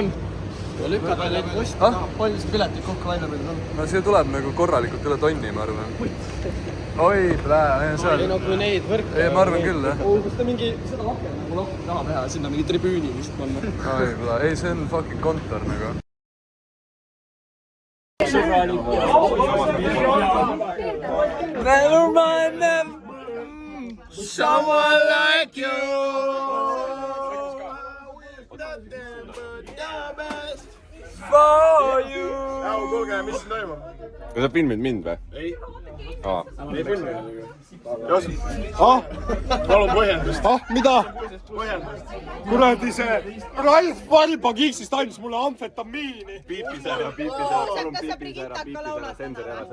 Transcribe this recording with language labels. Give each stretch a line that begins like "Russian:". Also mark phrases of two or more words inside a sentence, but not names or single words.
Estonian: Lükkad veel neid posti taha. Palju siin piletid kokku välja meil on? No siia tuleb nagu korralikult üle tonni, ma arvan. Oi, plää, see on... Ei, no kui neid võrke... Ei, ma arvan küll, jah. Kas te mingi seda akent nagu lahti taha teha ja sinna mingi tribüüni vist panna? Oi, plää, ei, see on fucking kontor nagu.
English: Never mind them! Someone like you. For you.
Estonian: Kuulge, mis siin toimub? Kas sa filmid mind või? Ei. Ei filmi. Palun põhjendust. Mida? Põhjendust. Kuradi see Ralf Valba kiksist andis mulle amfetamiini. Piipis ära, palun piipis ära, sensor ära.